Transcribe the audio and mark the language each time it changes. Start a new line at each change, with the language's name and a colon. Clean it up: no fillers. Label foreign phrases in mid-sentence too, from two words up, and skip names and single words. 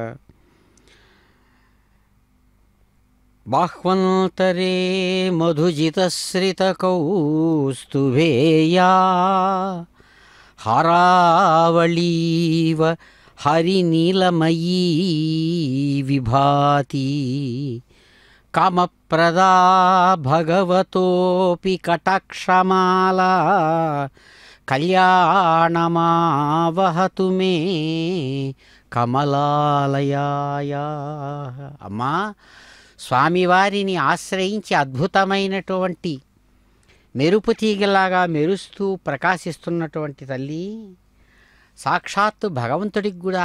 Sanskrit: बाह्वन्तरे मधुजितश्रितकौस्तुभेया हारावळीव हरिनीलमयी विभाति. कामप्रदा भगवतोऽपि कटाक्षमाला कल्याणमावहतु मे కమలాలయాయ.
Telugu: అమ్మా, స్వామివారిని ఆశ్రయించి అద్భుతమైనటువంటి మెరుపు తీగలాగా మెరుస్తూ ప్రకాశిస్తున్నటువంటి తల్లి సాక్షాత్తు భగవంతుడికి కూడా